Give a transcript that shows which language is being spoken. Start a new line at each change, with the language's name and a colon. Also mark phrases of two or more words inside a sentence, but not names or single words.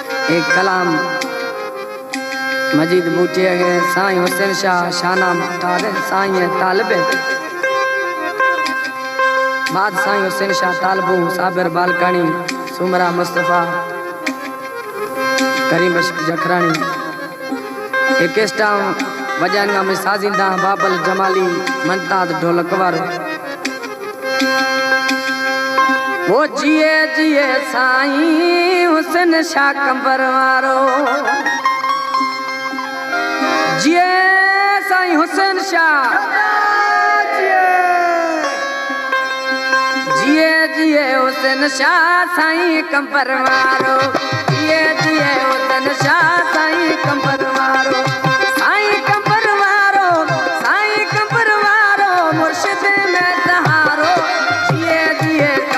Sindhi: एक कलाम मजीद बूटे है साईं हुसैन शाह शाना मुख्तार साईं तालिब बाद साईं हुसैन शाह तालिबू साबिर बालकानी सुमरा मुस्तफ़ा करीम बख्श जखरानी एक वजाना में साजिंदा बाबल जमाली मनताज ढोलकवर वो जिए जिए साईं हुसैन शाह कंबर वारो जिए साईं हुसैन शाह जिए जिए हुसैन शाह साईं कंबर वारो जिए जिए हुसैन शाह साईं कंबर वारो साईं कंबर वारो साईं कंबर वारो मुर्शिद में सहारो जिए जिए